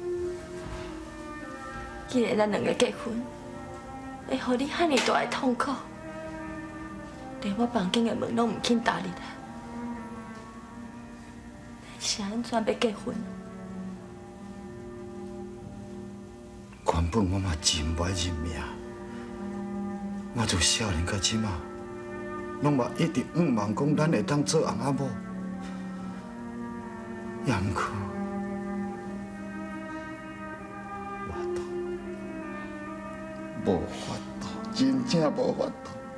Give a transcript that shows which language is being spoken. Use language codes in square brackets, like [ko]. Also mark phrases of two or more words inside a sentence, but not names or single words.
[nan] 既然咱两个结婚，会互你遐尼大的痛苦，连我房间的门拢唔肯打入来。是安怎要结婚？原本我嘛真不爱认命，我从少年到即马，拢嘛一直盼望讲咱会当做翁仔某，也毋过无法度，真正无法度。